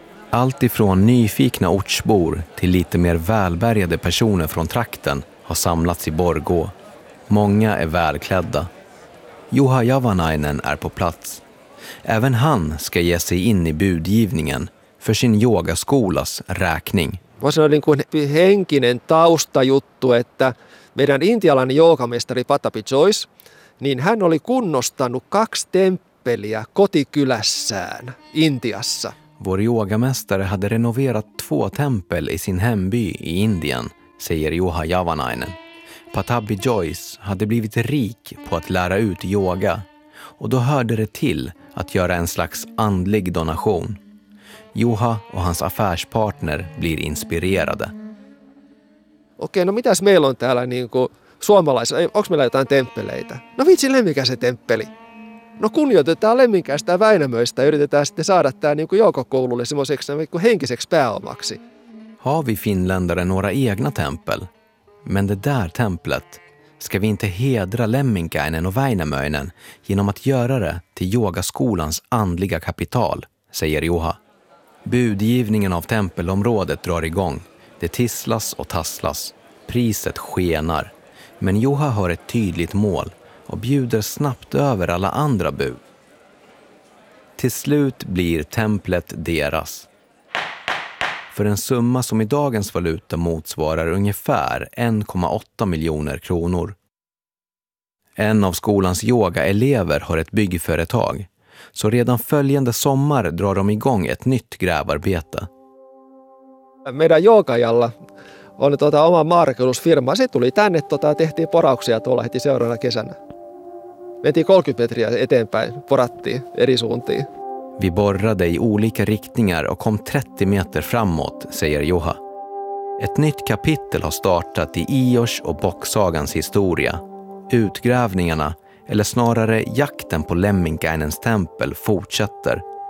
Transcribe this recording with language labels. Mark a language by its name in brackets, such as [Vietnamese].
[Swedish] Allt ifrån nyfikna ortsbor till lite mer välbärgade personer från trakten har samlats i Borgå. Många är välklädda. Juha Javanainen är på plats. Även han ska ge sig in i budgivningen för sin yogaskolas räkning. Vad sa du, [Finnish] en henkinen taustajuttu, että meidän intialainen joogamestari Patapi Joyce, niin hän oli kunnostanut 2 temppeliä kotikylässään Intiassa. [Swedish] Vår yogamästare hade renoverat 2 tempel i sin hemby i Indien säger Juha Javanainen. Patabi Joyce hade blivit rik på att lära ut yoga och då hörde det till att göra en slags andlig donation. Juha och hans affärspartner blir inspirerade. [Finnish] Okej, no mitäs meillä on täällä niinku suomalaisilla? Onks meillä jotain temppeleitä? No vitsi, Lemminkäs se temppeli. No kunnioitetaan Lemminkäästä Väinämöistä ja yritetään sitten saada tää niinku joukokoululle semmoiseksi niinku henkiseksi pääomaksi. [Swedish] Har vi finländare några egna tempel? Men det där templet, ska vi inte hedra Lemminkäinen och Väinämöinen genom att göra det till yogaskolans andliga kapital, säger Juha. Budgivningen av tempelområdet drar igång. Det tisslas och tasslas. Priset skenar. Men Juha har ett tydligt mål och bjuder snabbt över alla andra bud. Till slut blir templet deras. För en summa som i dagens valuta motsvarar ungefär 1,8 miljoner kronor. En av skolans yogaelever har ett byggföretag. Så redan följande sommar drar de igång ett nytt grävarbete. [Finnish] Meidän joogajalla on oma maanrakennusfirma. Se tuli tänne tehtiin porauksia tuolla heti seuraavana kesänä. Mentiin 30 metriä eteenpäin, porattiin eri suuntiin. [Swedish] Vi borrade i olika riktningar och kom 30 meter framåt, säger Juha. Ett nytt kapitel har startat i Ios och Bocksagans historia. Utgrävningarna, eller snarare jakten på Lemminkäinens tempel, fortsätter.